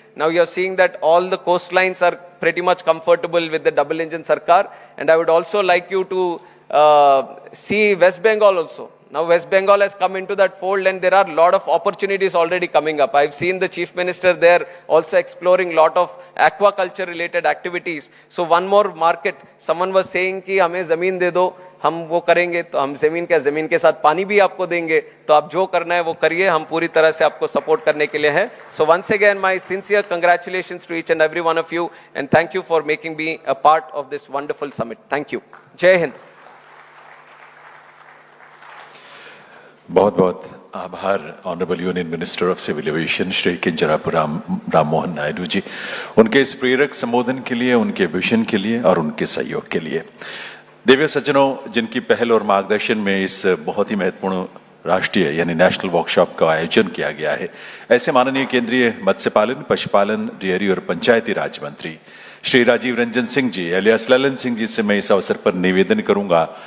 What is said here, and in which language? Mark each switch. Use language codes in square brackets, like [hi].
[en] Now you are seeing that all the coastlines are pretty much comfortable with the double engine Sarkar. And I would also like you to see West Bengal also. Now West Bengal has come into that fold, and there are a lot of opportunities already coming up. I've seen the Chief Minister there also exploring a lot of aquaculture related activities. So one more market, someone was saying [hi] कि हमें ज़मीन दे दो, हम वो करेंगे, तो हम ज़मीन के साथ पानी भी आपको देंगे, तो आप जो करना है वो करिए, हम पूरी तरह से आपको सपोर्ट करने के लिए हैं. [en] So once again, my sincere congratulations to each and every one of you, and thank you for making me a part of this wonderful summit. Thank you. Jai Hind. [hi] बहुत बहुत आभार [en] honourable union minister of civil aviation [hi] Shri Kinjarapu Ram Mohan Naidu ji, उनके इस प्रेरक संबोधन के लिए, उनके विजन के लिए और उनके सहयोग के लिए. देवी सज्जनों, जिनकी पहल और मार्गदर्शन में इस बहुत ही महत्वपूर्ण राष्ट्रीय यानी नेशनल वर्कशॉप का आयोजन किया गया है, ऐसे माननीय केंद्रीय मत्स्य पालन, पशुपालन, डेयरी और पंचायती राज मंत्री श्री राजीव रंजन सिंह जी एलियास ललन सिंह जी से मैं इस अवसर पर निवेदन करूंगा.